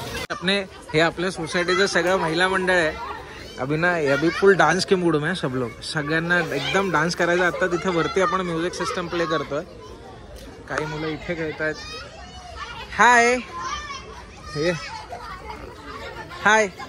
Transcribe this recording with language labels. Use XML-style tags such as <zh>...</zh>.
<mr>अपने हे आपल्या सोसायटीचं सगळं महिला मंडळ आहे.</mr> <hi>अभी ना अभी फुल डान्स के मूड में सब लोग.</hi> <mr>सगळ्यांना एकदम डान्स करायचा. आता तिथे वरती आपण म्युझिक सिस्टम प्ले करतोय. काही मुलं इथे खेळतायत. हाय हे हाय.</mr>